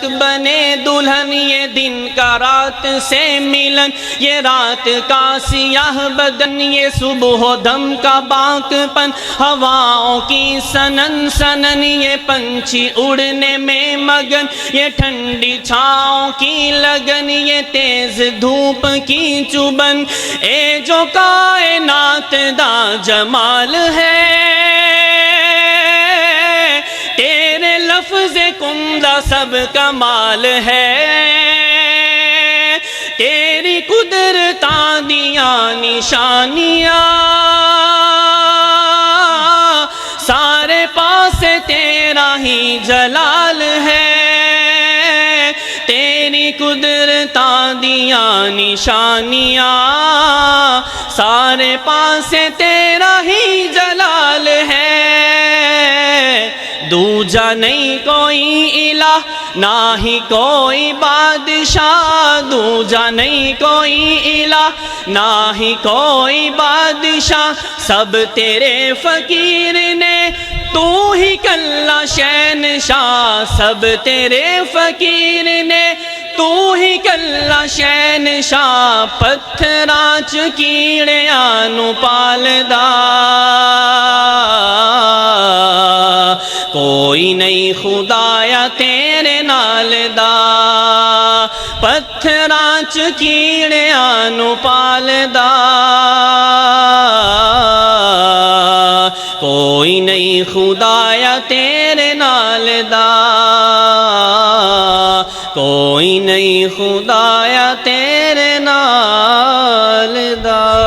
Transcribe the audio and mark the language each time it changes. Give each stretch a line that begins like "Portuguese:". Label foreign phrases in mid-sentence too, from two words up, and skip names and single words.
Urdu: بنے دلہن یہ دن کا رات سے ملن یہ رات کا سیاہ بدن یہ صبح و دم کا باک پن ہواؤں کی سنن سنن یہ پنچھی اڑنے میں مگن یہ ٹھنڈی چھاؤں کی لگن یہ تیز دھوپ کی چبن
Punjabi: اے جو کائنات دا جمال ہے تیرے لفظ کندہ سب کمال ہے تیری قدرتاں دیاں نشانیاں سارے پاس تیرا ہی جلال ہے تیری قدرتاں دیاں نشانیاں سارے پاس تیرا ہی جلال ہے دوجا نہیں کوئی الہ نہ ہی کوئی بادشاہ دوجا نہیں کوئی الہ نہ ہی کوئی بادشاہ سب تیرے فقیر نے تو ہی کلا شہنشاہ سب تیرے فقیر نے تو ہی کلا شہنشاہ پتھراں چ کیڑیاں نو پالدا کوئی نہیں خدایا تیرے نال دا پتھراں چ کیڑیاں نو پالدا کوئی نہیں خدایا تیرے نال دا کوئی نہیں خدایا تیرے نال دا